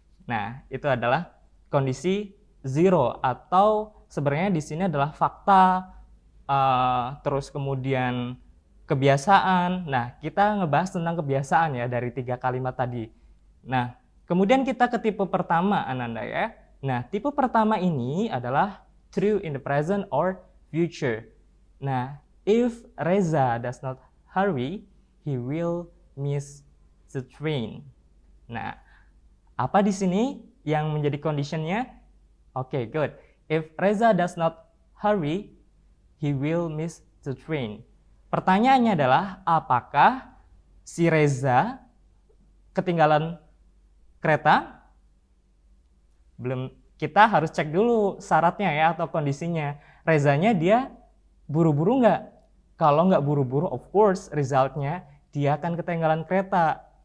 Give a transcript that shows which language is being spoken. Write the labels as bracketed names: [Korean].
[Indonesian] Nah, itu adalah kondisi zero atau sebenarnya di sini adalah fakta, terus kemudian kebiasaan. Nah, kita ngebahas tentang kebiasaan ya dari 3 kalimat tadi. Nah, kemudian kita ke tipe pertama Ananda ya. Nah, tipe pertama ini adalah [English] true in the present or future. Nah, if Reza does not hurry, he will miss the train. [Indonesian] Nah, apa di sini yang menjadi conditionnya? [English] Oke, good. If Reza does not hurry, he will miss the train. [Indonesian] Pertanyaannya adalah apakah si Reza ketinggalan kereta? Belum, kita harus cek dulu syaratnya ya atau kondisinya. Rezanya dia buru-buru nggak? Kalau nggak buru-buru, [English] of course [Indonesian] resultnya dia akan ketinggalan kereta.